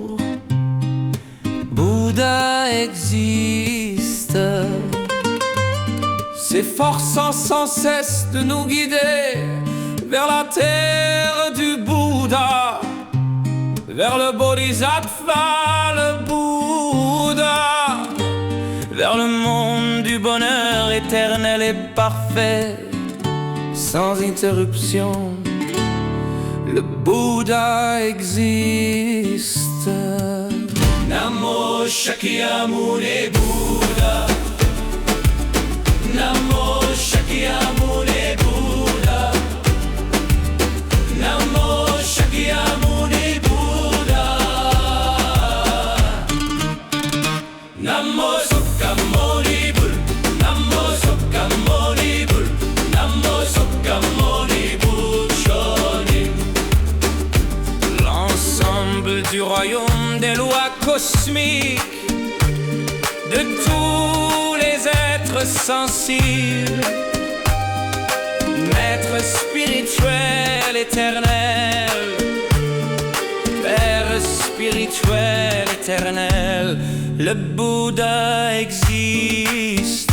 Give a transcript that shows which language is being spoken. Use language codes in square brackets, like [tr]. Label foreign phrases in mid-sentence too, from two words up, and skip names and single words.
[fr] Bouddha existe, s'efforçant sans cesse de nous guider vers la terre du Bouddha, vers le Bodhisattva, le Bouddha, vers le monde du bonheur éternel et parfait, sans interruption. Le Bouddha existe. Namo Shakyamuni Bouddha, Namo Shakyamuni Bouddha, Namo Shakyamuni Bouddha, Namo Shakyamuni Buddha, Namo Shakyamuni Buddha, Namo Shakyamuni Buddha. L'ensemble du royaume des lois cosmiques, de tous les êtres sensibles, maître spirituel éternel, Père spirituel éternel, le Bouddha existe.